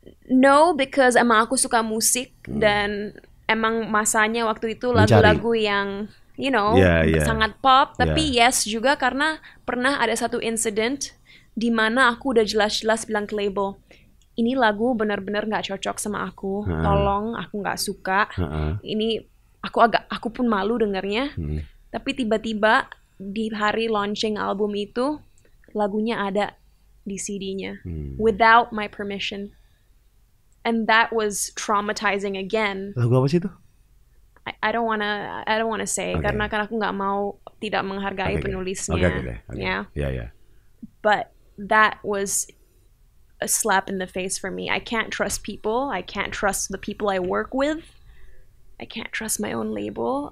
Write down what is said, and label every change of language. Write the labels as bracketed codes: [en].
[en] No, because [id] emang aku suka musik dan emang masanya waktu itu lagu-lagu yang sangat pop. Tapi yes juga karena pernah ada satu incident di mana aku udah jelas-jelas bilang ke label, ini lagu benar-benar nggak cocok sama aku, tolong, aku nggak suka. Ini aku pun malu dengarnya. Tapi tiba-tiba di hari launching album itu lagunya ada di CD-nya [en] without my permission, and that was traumatizing again. [id] Lagu apa sih itu? [en] I don't wanna say [id] karena kan aku nggak mau tidak menghargai penulisnya. [en] Yeah. But that was a slap in the face for me. I can't trust people. I can't trust the people I work with. I can't trust my own label.